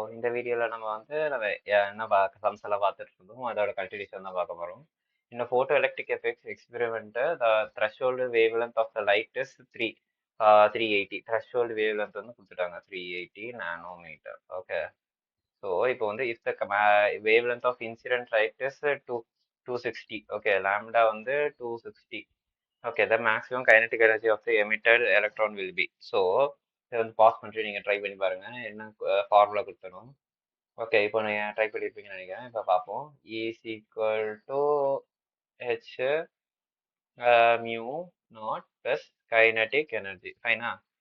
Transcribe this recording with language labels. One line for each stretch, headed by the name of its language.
Tamil: இந்த வீடியோல நம்ம வந்து என்ன சம்ஸ் எல்லாம் பார்த்துட்டு இருந்தோம், அதோட கண்டினியூஷன் தான் பார்க்க போறோம்.
English: In a photoelectric effects experiment, the threshold wavelength of the light is 380.
Tamil: Threshold wavelength வந்து கொடுத்துட்டாங்க 380 nanometer. Okay.
English: So
Tamil: இப்போ வந்து
English: if the wavelength of incident light is 260.
Tamil: Okay, lambda வந்து 260.
English: Okay, the maximum kinetic energy of the emitted electron will be.
Tamil: So இதை வந்து pass பண்ணிட்டு நீங்க try பண்ணி பாருங்க என்ன ஃபார்முலா கொடுத்தணும். ஓகே, இப்போ நீங்கள் ட்ரை பண்ணியிருப்பீங்கன்னு நினைக்கிறேன். இப்போ பார்ப்போம்.
English: Is equal to H mu naught plus kinetic energy.
Tamil: ஃபைனா?